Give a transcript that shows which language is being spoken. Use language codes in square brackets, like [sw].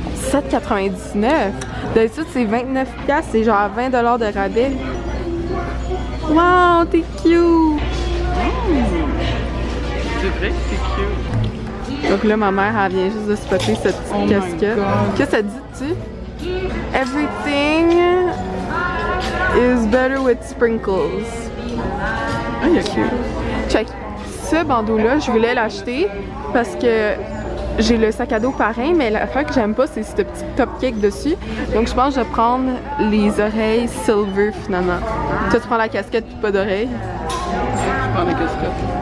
[fr] 7,99. D'habitude, c'est 29$. C'est genre 20$ de rabais. Wow, t'es cute! C'est vrai, c'est cute. Donc là, ma mère, elle vient juste de spotter cette petite casquette. Qu'est-ce que ça dit-tu? [en] Everything is better with sprinkles. [fr] Ah, il y a cute. [en] Check. [fr] Ce bandeau-là, je voulais l'acheter parce que j'ai le sac à dos pareil, mais l'affaire que j'aime pas, c'est ce petit top cake dessus. Donc je pense que je vais prendre les oreilles silver finalement. Toi, tu prends la casquette puis pas d'oreilles? Je prends la casquette.